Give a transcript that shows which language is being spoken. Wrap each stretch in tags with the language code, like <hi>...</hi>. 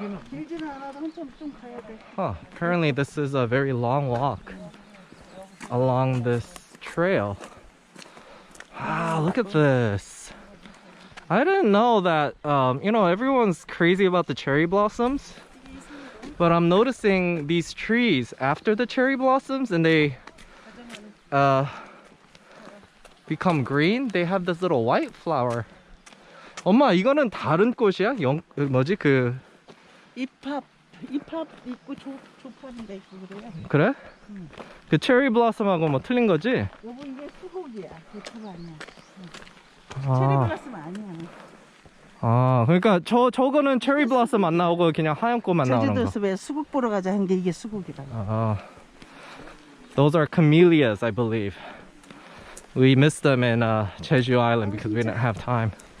<ko>길지는 않아도 한참 좀 가야 돼.</ko> <en>Apparently this is a very long walk along this trail. Wow, look at this. I didn't know that, you know, everyone's crazy about the cherry blossoms, but I'm noticing these trees after the cherry blossoms and they become green, they have this little white flower.</en> <ko>엄마, 이거는 다른 꽃이야? 뭐지 그 잎합 있고 조팝인데 있고 그래요. 그래? 그 체리 블라썸하고 뭐 틀린 거지? 여보, 이게 수국이야. 조팝 아니야. 아. 체리 블라썸 아니야. 아, 그러니까 저거는 체리 블라썸 안 나오고 그냥 하얀 꽃만 나오는 거. 제주도에서 왜 수국 보러 가자 한 게 이게 수국이라.</ko> <en>Those are camellias, I believe. We missed them in Jeju Island because we didn't have time.</en>